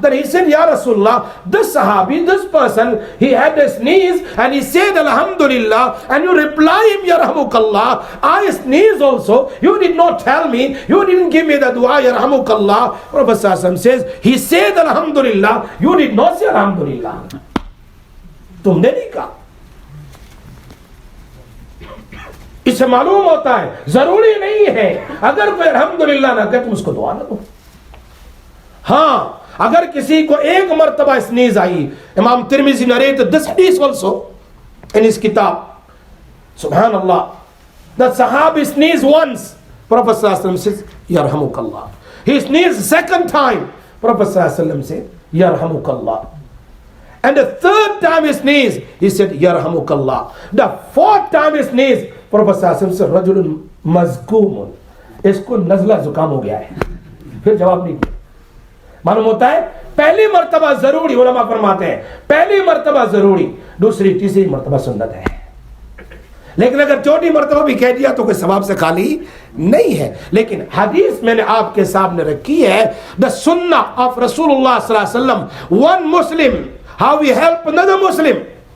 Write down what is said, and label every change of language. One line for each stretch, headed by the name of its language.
English: Then he said, Ya Rasulullah, this Sahabi, this person, he had a sneeze and he said Alhamdulillah, and you reply him Yarhamukallah. I sneeze also, you did not tell me, you didn't give me the dua Yarhamukallah. Prophet sallallahu alaihi wasallam says, he said Alhamdulillah, you did not say Alhamdulillah.
Urdu: تمنے نہیں کہا. اس سے معلوم ہوتا ہے ضروری نہیں ہے اگر کوئی الحمدللہ نہ کہے تم اس کو دعا نہ دو. ہاں اگر کسی کو ایک مرتبہ سنیز آئی, امام ترمذی
English: narrated this hadith also in his kitab. Subhanallah, the Sahabi sneezed once, Prophet sallallahu alaihi wasallam says Yarhamukallah. He sneezed second time, Prophet sallallahu alaihi wasallam said Yarhamukallah. And the third time he sneezed, he said Yarhamukallah. The fourth time he sneezed, Prophet sallallahu alaihi wasallam said
Arabic: Rajulun mazkumun,
Urdu: اس کو نزلہ زکام ہو گیا ہے. پھر جواب نہیں دیا. معلوم ہوتا ہے پہلی مرتبہ ضروری, علماء فرماتے ہیں پہلی مرتبہ ضروری, دوسری تیسری مرتبہ سنت ہے. لیکن اگر چوتھی مرتبہ بھی کہہ دیا تو کوئی ثواب سے خالی نہیں ہے. لیکن حدیث میں نے آپ کے سامنے رکھی ہے,
English: the sunnah of Rasulullah صلی اللہ علیہ وسلم, one Muslim, how we help another Muslim.